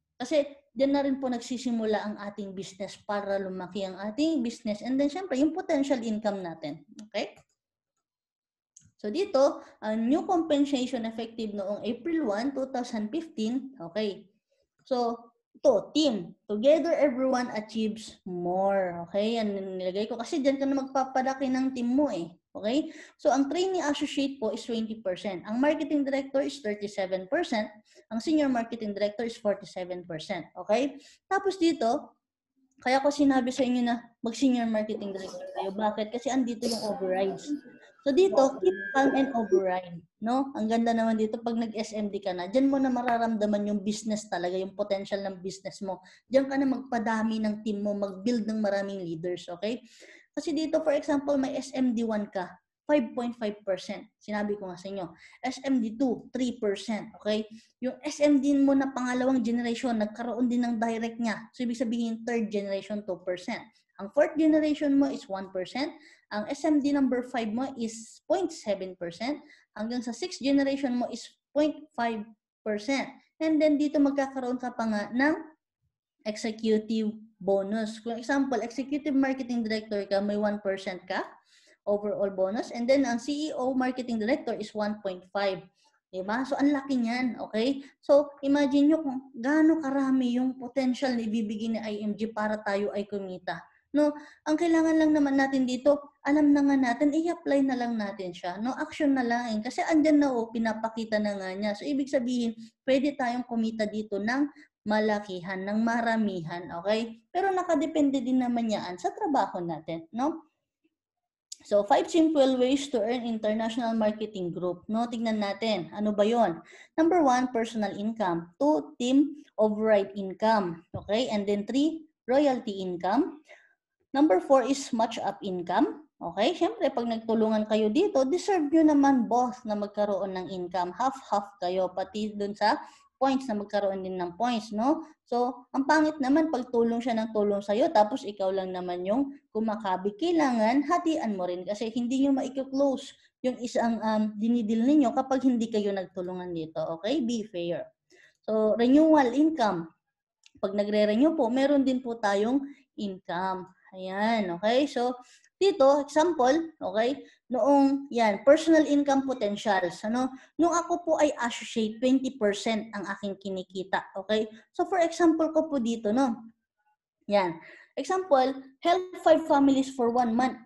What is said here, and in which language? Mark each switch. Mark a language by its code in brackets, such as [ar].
[tl] Kasi, diyan na rin po nagsisimula ang ating business para lumaki ang ating business. And then, syempre, yung potential income natin. Okay? So, dito, ang new compensation effective noong April 1, 2015. Okay. [en] So, ito, team. Together, everyone achieves more. [tl] Okay? Yan nilagay ko. Kasi dyan ka na magpapadaki ng team mo eh. Okay? So, ang trainee associate po is 20%. Ang marketing director is 37%. Ang senior marketing director is 47%. Okay? Tapos dito, kaya ko sinabi sa inyo na mag-senior marketing director kayo. Bakit? Kasi andito yung overrides. [en] So dito, keep calm and override. [tl] No? Ang ganda naman dito, pag nag-SMD ka na, dyan mo na mararamdaman yung business talaga, yung potential ng business mo. Dyan ka na magpadami ng team mo, mag-build ng maraming leaders. Okay? Kasi dito, for example, may SMD1 ka, 5.5%. Sinabi ko nga sa inyo. SMD2, 3%. Okay? Yung SMD mo na pangalawang generation, nagkaroon din ng direct niya. So, ibig sabihin, third generation, 2%. Ang fourth generation mo is 1%. Ang SMD number 5 mo is 0.7%. Hanggang sa sixth generation mo is 0.5%. And then dito magkakaroon ka pa nga ng executive bonus. Kung example, executive marketing director ka, may 1% ka overall bonus. And then ang CEO marketing director is 1.5%. Diba? So, ang laki niyan, okay? So, imagine nyo kung gaano karami yung potential na ibibigay ni IMG para tayo ay kumita. No? Ang kailangan lang naman natin dito, alam na nga natin, i-apply na lang natin siya. No? Action na lang. Kasi andyan na pinapakita na nga niya. So, ibig sabihin, pwede tayong kumita dito ng malakihan, ng maramihan, okay? Pero nakadepende din naman yan sa trabaho natin, no? [en] So, 5 simple ways to earn international marketing group. [tl] No, tignan natin. Ano ba yon? [en] Number 1, personal income. 2, team override income. Okay? And then 3, royalty income. Number 4 is match-up income. Okay? [tl] Siyempre, pag nagtulungan kayo dito, deserve nyo naman both na magkaroon ng income. Half-half kayo, pati dun sa points na magkaroon din ng points, no? So, ang pangit naman pag tulong siya ng tulong sa'yo, tapos ikaw lang naman yung kumakabi. Kailangan, hatian mo rin kasi hindi nyo ma-close yung isang dinidil ninyo kapag hindi kayo nagtulungan dito. Okay? [en] Be fair. [tl] So, renewal income. Pag nagre-renew po, meron din po tayong income. Ayan, okay? So, dito, example, okay? Noong, yan, [en] personal income potentials. [tl] Ano? Nung ako po ay associate, 20% ang aking kinikita. Okay? So, for example ko po dito, no? Yan. [en] Example, help 5 families for 1 month.